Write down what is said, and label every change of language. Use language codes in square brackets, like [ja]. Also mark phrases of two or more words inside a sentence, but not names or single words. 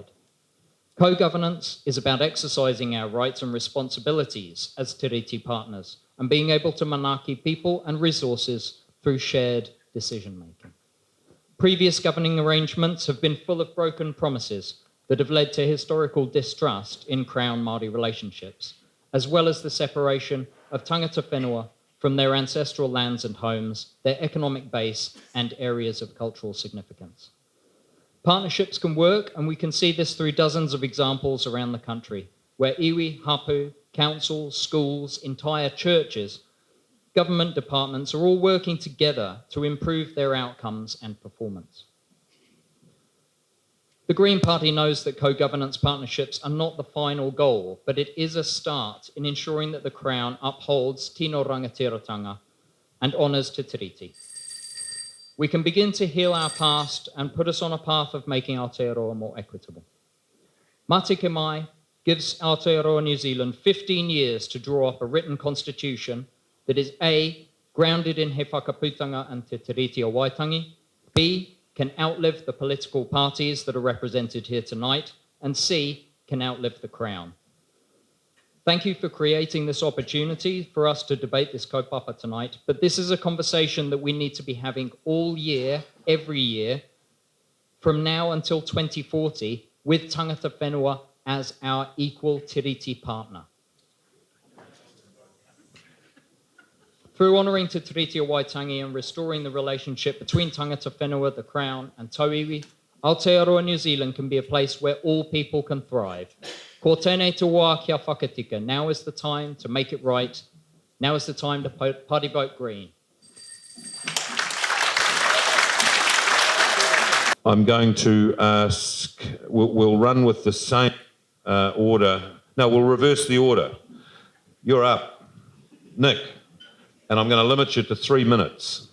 [en] Co-governance is about exercising our rights and responsibilities as Tiriti partners and being able to manaki people and resources through shared decision-making. Previous governing arrangements have been full of broken promises that have led to historical distrust in Crown Māori relationships, as well as the separation of [mi] tangata whenua [en] from their ancestral lands and homes, their economic base, and areas of cultural significance. Partnerships can work, and we can see this through dozens of examples around the country, where [mi] iwi, hapu, [en] councils, schools, entire churches, government departments are all working together to improve their outcomes and performance. The Green Party knows that co-governance partnerships are not the final goal, but it is a start in ensuring that the Crown upholds [mi] tino rangatiratanga [en] and honours Te Tiriti. We can begin to heal our past and put us on a path of making Aotearoa more equitable. Mate Mai gives Aotearoa New Zealand 15 years to draw up a written constitution that is A, grounded in he whakaputanga and Te Tiriti o Waitangi, B, can outlive the political parties that are represented here tonight, and C, can outlive the Crown. Thank you for creating this opportunity for us to debate this kaupapa tonight, but this is a conversation that we need to be having all year, every year, from now until 2040, with [mi] tangata whenua [en] as our equal tiriti partner. Through honouring Te Tiriti o Waitangi and restoring the relationship between [mi] tangata whenua, [en] the Crown, and tauiwi, Aotearoa New Zealand can be a place where all people can thrive. [mi] Ko tēnei te wā kia whakatika. [en] Now is the time to make it right. Now is the time to party vote green. I'm going to ask, we'll run with the same order. No, we'll reverse the order. You're up, Nick, and I'm going to limit you to 3 minutes.